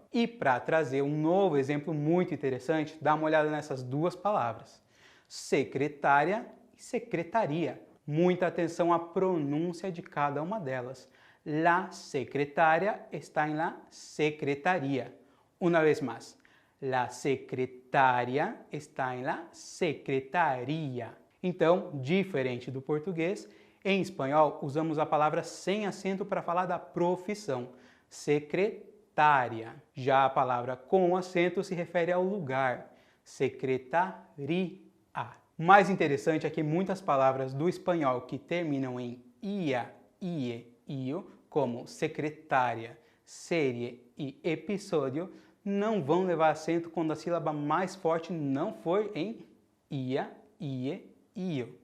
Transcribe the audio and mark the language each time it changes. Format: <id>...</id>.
<pt>E para trazer um novo exemplo muito interessante, dá uma olhada nessas duas palavras. Secretária e secretaria. Muita atenção à pronúncia de cada uma delas.</pt> <es>La secretaria está em la secretaria. Una vez más, la secretaria está en la secretaria.</es> <pt>Então, diferente do português, em espanhol usamos a palavra sem acento para falar da profissão, secretária. Já a palavra com acento se refere ao lugar, secretaria. O mais interessante é que muitas palavras do espanhol que terminam em ia, ie, io, como secretária, série e episódio, não vão levar acento quando a sílaba mais forte não for em ia, ie, io.</pt>